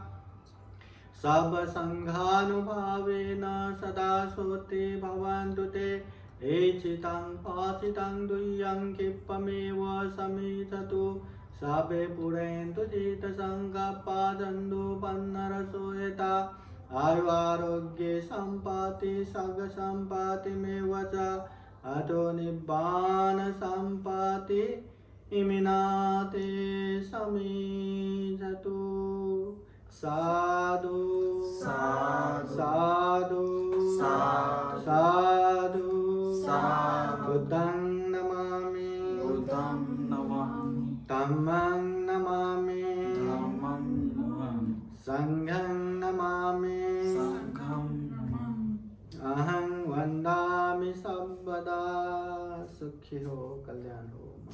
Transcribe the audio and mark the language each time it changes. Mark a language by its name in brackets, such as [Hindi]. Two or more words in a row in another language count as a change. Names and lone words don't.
[Pali] सर्वसङ्घानुभावेन सदा सोत्थि भवन्तु ते एचितं पाचितं दुह्यं क्षिप्रमेव समिधतु सर्वे पुरन्तु चित्तसङ्कल्पा चन्दुपन्नरसोयता आयुरारोग्ये सम्पत्ति सर्गसम्पत्तिमेव च अतो निब्बान सम्पत्ति इमिनाते समीधतु साधु साधु साधु बुद्धं नमामि धम्मं नमामि संघं नमामि अहं वन्दामि सर्वदा। [Hindi] सुखी हो, कल्याण हो।